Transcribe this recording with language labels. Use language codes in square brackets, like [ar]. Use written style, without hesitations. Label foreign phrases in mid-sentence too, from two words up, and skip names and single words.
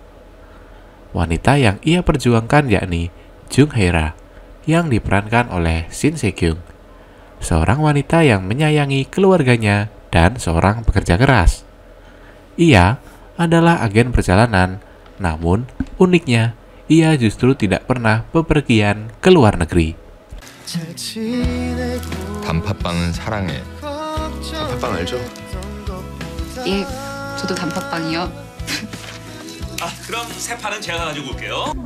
[id] Wanita yang ia perjuangkan yakni Jung Hae-ra yang diperankan oleh Shin Se-kyung, seorang wanita yang menyayangi keluarganya dan seorang pekerja keras. Ia adalah agen perjalanan, namun uniknya ia justru tidak pernah bepergian ke luar negeri. [ko] 단팥빵은 사랑해. 단팥빵 알죠? 예, 저도 단팥빵이요. 그럼 새 판은 제가 가지고 올게요.